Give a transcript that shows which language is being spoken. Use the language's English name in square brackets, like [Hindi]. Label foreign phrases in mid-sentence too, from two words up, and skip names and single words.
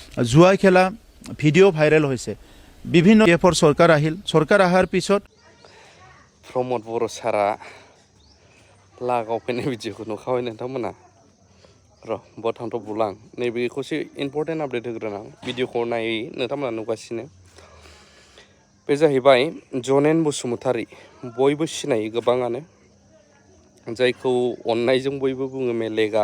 [Assamese] জুয়া খেলা [English] video viral [Assamese] হৈছে বিভিন্ন এফৰ চৰকাৰ আহিল চৰকাৰ আহাৰ পিছত [Bodo] प्रमद बर' सारा लागाव फैनाय भिडिअखौ नुखाबाय नोंथांमोना र' बथांथ' बुलां नैबेखौसो [English] important update [Bodo] होग्रोनां भिडिअखौ नायै नोंथांमोना नुगासिनो बे जाहैबाय जनेन बसुमतारी बयबो सिनायो गोबाङानो जायखौ अननायजों बयबो बुङो मेलेगा